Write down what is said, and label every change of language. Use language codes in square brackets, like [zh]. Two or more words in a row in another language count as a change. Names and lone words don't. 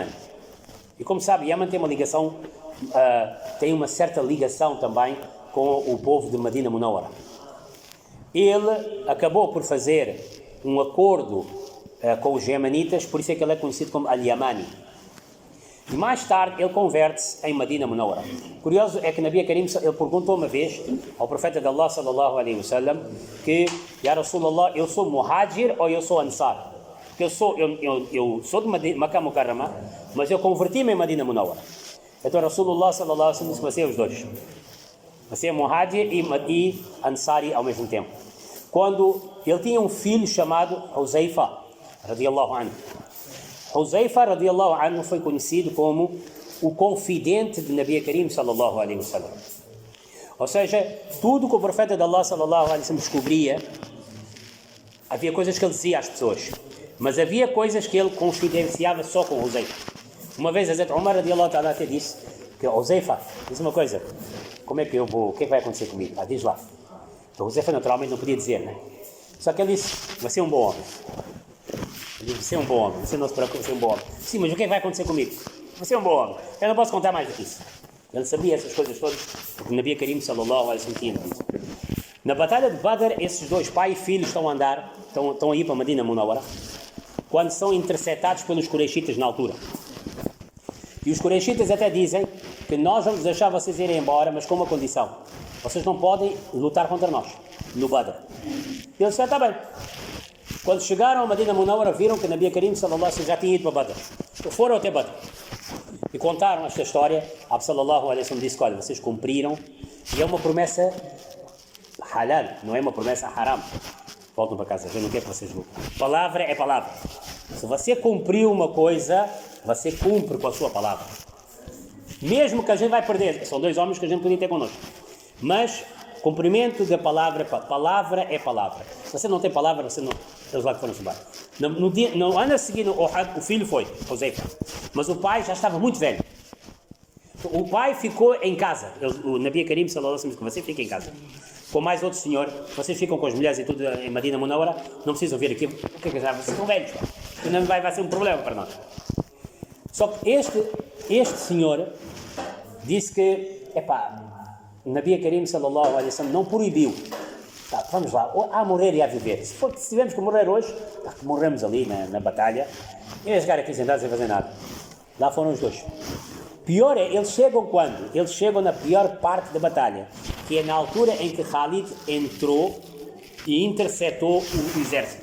[pt] E como sabe, Yemen tem uma ligação, tem uma certa ligação também com o povo de Medina Munawara. Ele acabou por fazer um acordo com os Yemenitas, por isso é que ele é conhecido como Al-Yamani. E mais tarde ele converte-se em Medina Munawara. Curioso é que Nabi Karim, ele perguntou uma vez ao profeta de Allah [ar] صلى الله عليه وسلم [pt] que, [ar] يا رسول الله, [pt] eu sou Muhajir ou eu sou Ansar? Porque eu sou de Makkah Mukarrama, mas eu converti-me em Medina Munawara. Então Rasulullah [ar] صلى الله عليه وسلم [pt] disse que você é os dois. Você é Muhajir e Ansari ao mesmo tempo. Quando ele tinha um filho chamado Huzaifa [ar] رضي الله عنه. [pt] Huzaifa [ar] رضي الله عنه [pt] foi conhecido como o confidente de Nabi Karim [ar] صلى الله عليه وسلم. [pt] Ou seja, tudo que o profeta de Allah [ar] صلى الله عليه وسلم [pt] descobria, havia coisas que ele dizia às pessoas, mas havia coisas que ele confidenciava só com Huzaifa. Uma vez Hazrat Umar [ar] رضي الله تعالى [pt] até disse que Huzaifa, diz uma coisa, como é que eu vou, o que é que vai acontecer comigo? Diz lá. Então Huzaifa naturalmente não podia dizer, né? Só que ele disse, você é um bom homem. Ele disse, você é um bom homem, você não se preocupe, você é um bom homem. Sim, mas o que é que vai acontecer comigo? Você é um bom homem. Eu não posso contar mais do que isso. Ele sabia essas coisas todas, porque Nabi Karim [ar] صلى الله عليه وسلم [pt] tinha dito. Na batalha de Badr, esses dois, pai e filho, estão a ir para Medina Munawara, quando são interceptados pelos Quraishitas na altura. E os Quraishitas até dizem que nós vamos deixar vocês irem embora, mas com uma condição. Vocês não podem lutar contra nós, no Badr. E eles disseram, está bem. Quando chegaram a Medina Munawara, viram que Nabi Karim [ar] صلى الله عليه وسلم [pt] já tinha ido para Badr. Foram até Badr. E contaram esta história. Abd [ar] صلى الله عليه وسلم [pt] disse, olha, vocês cumpriram. E é uma promessa halal, não é uma promessa haram. Voltam para casa, eu não quero que vocês lutem. Palavra é palavra. Se você cumpriu uma coisa, você cumpre com a sua palavra. Mesmo que a gente vai perder. São dois homens que a gente podia ter connosco. Mas, cumprimento da palavra é palavra. Se você não tem palavra, você não... Eles lá que foram subir. No ano a seguir, o filho foi, Huzaifa. Mas o pai já estava muito velho. O pai ficou em casa. O Nabi Karim [ar] صلى الله عليه وسلم [pt] disse, você fica em casa. Com mais outro senhor, vocês ficam com as mulheres e tudo em Medina Munawara, não precisam vir aqui. O que é que já? Vocês estão velhos. Não vai ser um problema para nós. Só que este senhor disse que, Nabi Karim [ar] صلى الله عليه وسلم [pt] não proibiu. Tá, vamos lá, há morrer e há viver. Se tivermos que morrer hoje, morremos ali na batalha. E eles chegaram aqui sentados sem fazer nada. Lá foram os dois. Pior é, eles chegam quando? Eles chegam na pior parte da batalha, que é na altura em que Khalid entrou e interceptou o exército.